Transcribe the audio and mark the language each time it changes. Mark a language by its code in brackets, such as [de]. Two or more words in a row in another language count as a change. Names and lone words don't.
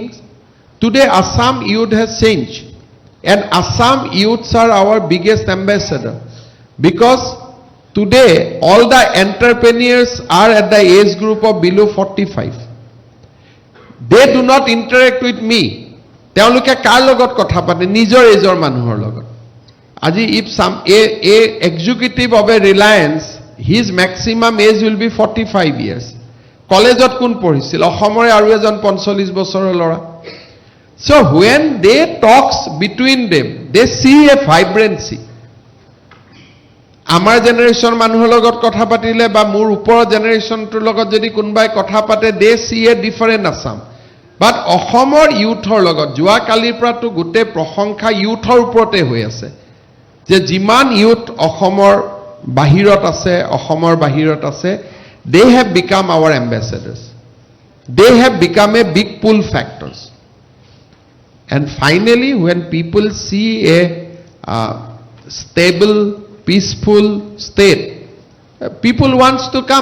[en] Today, Assam youth has changed. And Assam youths are our biggest ambassador. Because today, all the entrepreneurs are at the age group of below 45. They do not interact with me. [as] তেওঁলোকে কাৰ লগত কথা পাতে নিজৰ এজৰ মানুহৰ লগত আজি [en] if some a executive of a Reliance, his maximum age will be 45 years. [as] কলেজত কোন পঢ়িছিল অসমৰে আৰু এজন 45 বছৰৰ ল'ৰা. [en] So when they talks between them, they see a vibrancy. [as] আমাৰ জেনাৰেশ্যন মানুহৰ লগত কথা পাতিলে বা মোৰ ওপৰৰ জেনাৰেশ্যনটোৰ লগত যদি কোনোবাই কথা পাতে, [en] they see a different Assam. [as] But অসমৰ ইউথৰ লগত যোৱাকালিৰ পৰাতো গোটেই প্ৰশংসা ইউথৰ ওপৰতে হৈ আছে যে যিমান ইউথ অসমৰ বাহিৰত আছে, [en] they have become our ambassadors. They have become a big pull factors. And finally, when people see a stable, peaceful state, people wants to come.